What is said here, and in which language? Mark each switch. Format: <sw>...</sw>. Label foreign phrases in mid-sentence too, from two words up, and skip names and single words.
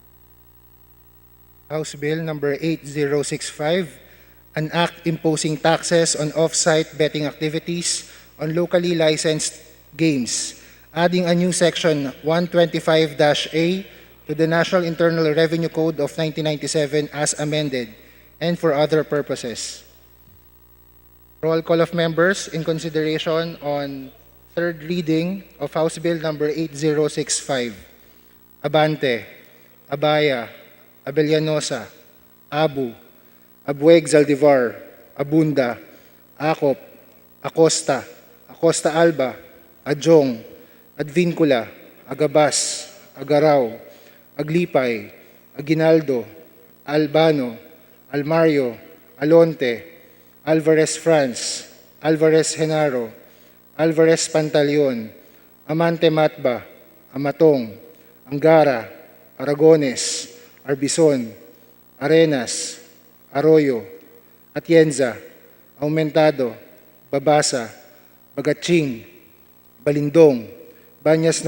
<en>House Bill number 8065, an act imposing taxes on off-site betting activities on locally licensed games, adding a new section 125-A to the National Internal Revenue Code of 1997 as amended, and for other purposes. Roll call of members in consideration on third reading of House Bill number 8065. Abante, Abaya, Abellanosa, Abu, Abueg Zaldivar, Abunda, Acop, Acosta, Acosta Alba, Adjong, Advincula, Agabas, Agaraw, Aglipay, Aguinaldo, Albano, Almario, Alonte, Alvarez France, Alvarez Genaro, Alvarez Pantaleon, Amante Matba, Amatong, Angara, Aragones, Arbison, Arenas, Arroyo, Atienza, Aumentado, Babasa, Bagatching, Balindong, Banyas</en>